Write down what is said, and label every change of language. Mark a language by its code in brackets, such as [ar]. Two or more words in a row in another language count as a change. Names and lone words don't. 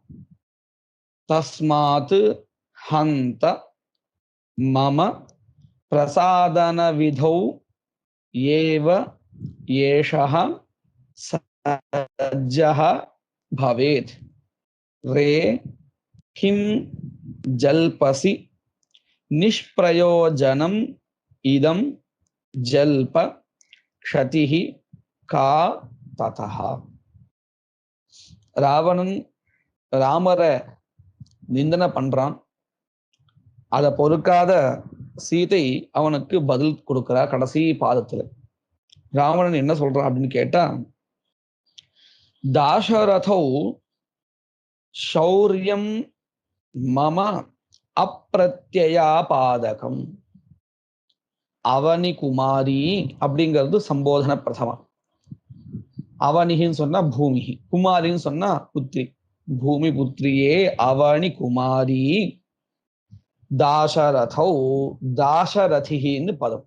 [sa] तस्मात् हन्त मम प्रसादन विधौ एव एषः सज्जः भवेत् रे किं जल्पसि निष्प्रयोजनम् इदं जल्प क्षतिः का ततः. [ta] ராவணன் ராமரை நிந்தனை பண்றான். அதை பொறுக்காத சீதை அவனுக்கு பதில் கொடுக்கிறா. கடைசி பாதத்துல ராவணன் என்ன சொல்றான் அப்படின்னு கேட்டா, [sa] தாசரதௌ शौर्यं मम अप्रत्ययापादकं. [ta] அவனி குமாரி அப்படிங்கிறது சம்போதன பிரதமா. அவனின்னு சொன்னா பூமி, குமாரின்னு சொன்னா புத்திரி. பூமி புத்திரியே அவனி குமாரி. தாசரதௌ தாசரதின்னு பதம்.